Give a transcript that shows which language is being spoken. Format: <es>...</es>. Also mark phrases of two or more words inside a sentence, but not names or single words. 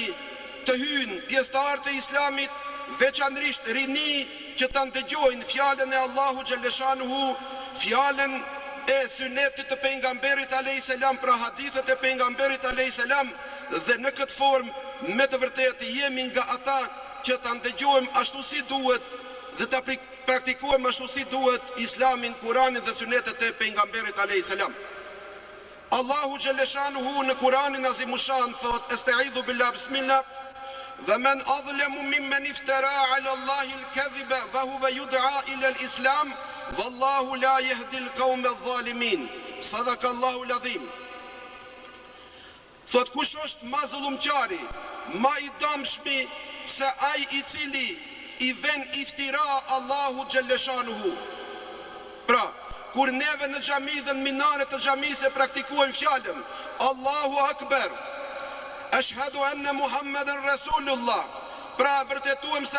<sq>të hyjnë pjesëtarë të Islamit, veçanërisht rini që të ndëgjojnë fjalën e Allahu Gjelleshanuhu, fjalën e sunetit të pejgamberit</sq> <ar>عليه السلام,</ar> <sq>pra hadithet e pejgamberit</sq> <ar>عليه السلام,</ar> <sq>dhe në këtë formë me të vërtet jemi nga ata që ta ndëgjojmë ashtu si duhet dhe ta praktikojmë ashtu si duhet Islamin, Kuranin dhe sunetet e pejgamberit</sq> <ar>عليه السلام.</ar> <sq>Allahu Gjelleshanuhu në Kuranin Azimushan thot:</sq> <ar>أستعيذ بالله، بسم الله, dhe من أظلم ممن افترى على الله الكذب وهو يدعى إلى الإسلام، والله لا يهدي القوم الظالمين. صدق الله العظيم.</ar> <sq>Thot, kush është ma zullumqari, ma i dëmshmi se ai i cili i ven iftira Allahu Gjelleshanuhu. Pra, kur neve në xhami dhe në minare të xhamisë praktikuojmë fjalën</sq> <ar>الله أكبر، أشهد أن محمدا رسول الله,</ar> <sq>pra vërtetuem se</sq>